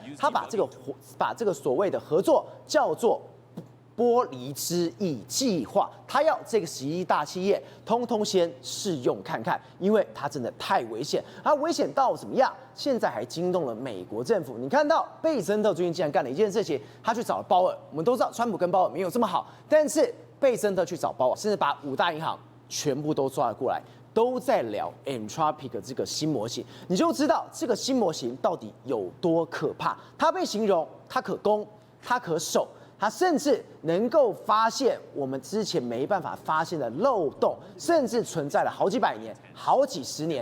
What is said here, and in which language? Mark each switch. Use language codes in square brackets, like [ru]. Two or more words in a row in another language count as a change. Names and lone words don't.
[zh] 他把這個所謂的合作叫做玻璃之翼計劃，他要這個11大企業通通先試用看看，因為它真的太危險。它危險到怎麼樣？現在還驚動了美國政府。你看到貝森特最近竟然幹了一件事情，他去找了鮑爾。我們都知道川普跟鮑爾沒有這麼好，但是貝森特去找鮑爾，甚至把5大銀行全部都抓了過來，都在聊 Anthropic 這個新模型，你就知道這個新模型到底有多可怕。它被形容它可攻，它可守。它甚至能夠發現我們之前沒辦法發現的漏洞，甚至存在了好幾百年、好幾十年。